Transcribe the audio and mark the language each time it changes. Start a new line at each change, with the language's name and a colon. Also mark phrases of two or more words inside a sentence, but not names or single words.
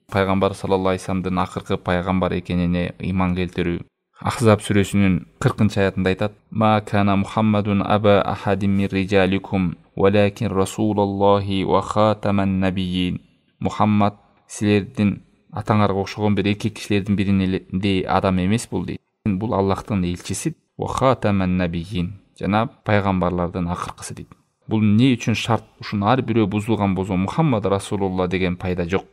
Kyrgyz: пайгамбар
Arabic: صلى الله عليه وسلم
Kyrgyz: акыркы пайгамбар экенине ыйман келтирүү. Ахзаб сүрөсүнүн 40-аятында айтат:
Arabic: "ما كان محمد أبا أحد من رجالكم ولكن رسول الله وخاتم النبيين."
Kyrgyz: Мухаммад силердин атаңарга окшогон бир эркек кишилердин бириндей адам эмес бул дейт. Бул Аллахтын элчиси,
Arabic: وخاتم النبيين,
Kyrgyz: жана пайгамбарлардын акыркысы дейт. Бул эмне үчүн шарт? Ушунун ар бирөө бузулган болсо
Arabic: محمد رسول الله
Kyrgyz: деген пайда жок.